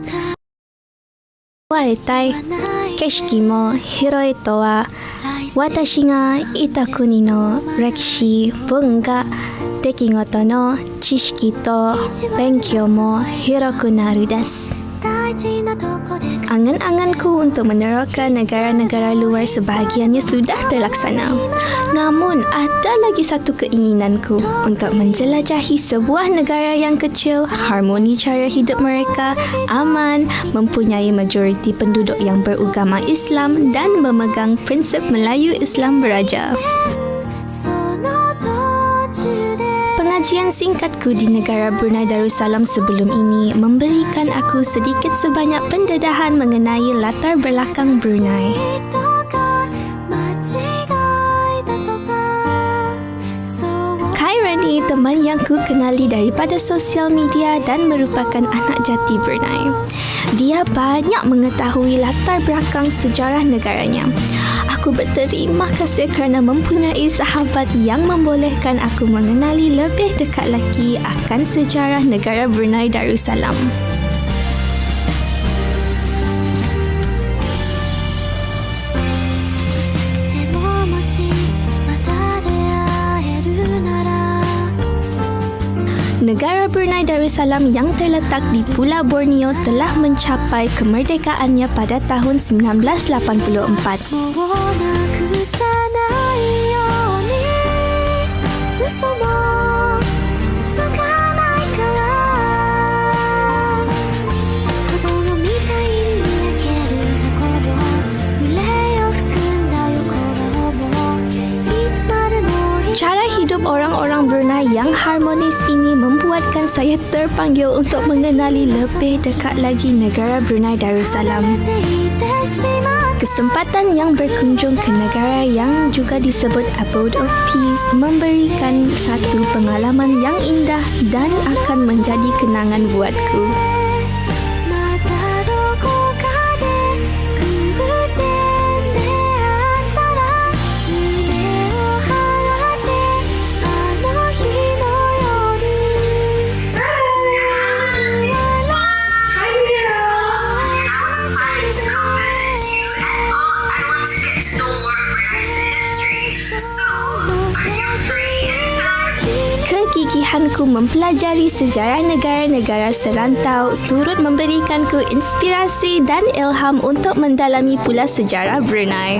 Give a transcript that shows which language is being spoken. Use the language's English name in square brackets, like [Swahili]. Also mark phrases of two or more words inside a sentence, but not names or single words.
[Japanese] 加えたい景色も広いとは、私がいた国の歴史、文化、出来事の知識と勉強も広くなるです。大事なとこで [Malay] Angan-anganku untuk meneroka negara-negara luar sebahagiannya sudah terlaksana. Namun, ada lagi satu keinginanku untuk menjelajahi sebuah negara yang kecil, harmoni cara hidup mereka, aman, mempunyai majoriti penduduk yang beragama Islam dan memegang prinsip Melayu Islam beraja. [Japanese] その途中で [Malay] Pengajian singkatku di negara Brunei Darussalam sebelum ini memberikan aku sedikit sebanyak pendedahan mengenai latar belakang Brunei. [Japanese] 人が間違いだとかそう [Malay] Khairani, teman yang ku kenali daripada sosial media dan merupakan anak jati Brunei. Dia banyak mengetahui latar belakang sejarah negaranya. Aku berterima kasih kerana mempunyai sahabat yang membolehkan aku mengenali lebih dekat lagi akan sejarah negara Brunei Darussalam. Negara Brunei Darussalam yang terletak di Pulau Borneo telah mencapai kemerdekaannya pada tahun 1984. [Japanese] もうなくさないように嘘もつかないから子供みたいに焼けるところ憂いを含んだ横顔もいつまでも [Malay] Cara hidup orang-orang Brunei yang harmonis ini membuatkan saya terpanggil untuk mengenali lebih dekat lagi negara Brunei Darussalam. [Japanese] ていてしまう [Malay] Kesempatan yang berkunjung ke negara yang juga disebut Abode of Peace memberikan satu pengalaman yang indah dan akan menjadi kenangan buatku. [Japanese] またどこかで偶然出会ったら胸を張ってあの日のように [English] Hi, Mira. I was invited to come visit you, and I want to get to know more of Brunei's history. So, are you free anytime? [Malay] Kegigihanku mempelajari sejarah negara-negara serantau turut memberikanku inspirasi dan ilham untuk mendalami pula sejarah Brunei.